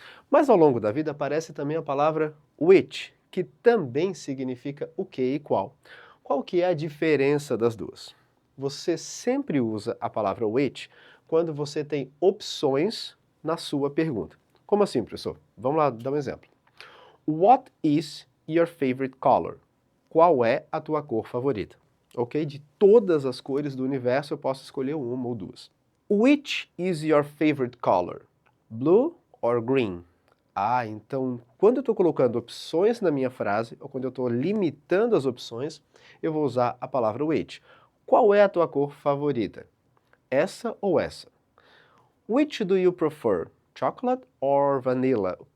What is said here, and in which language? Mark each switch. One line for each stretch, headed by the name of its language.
Portuguese: Mas ao longo da vida aparece também a palavra which, que também significa o que e qual. Qual que é a diferença das duas? Você sempre usa a palavra which quando você tem opções na sua pergunta. Como assim, professor? Vamos lá dar um exemplo.
English: What is your favorite color?
Portuguese: Qual é a tua cor favorita? Ok? De todas as cores do universo eu posso escolher uma ou duas.
English: Which is your favorite color? Blue or green?
Portuguese: Ah, então quando eu estou colocando opções na minha frase, ou quando eu estou limitando as opções, eu vou usar a palavra which. Qual é a tua cor favorita? Essa ou essa?
English: Which do you prefer? Chocolate or vanilla?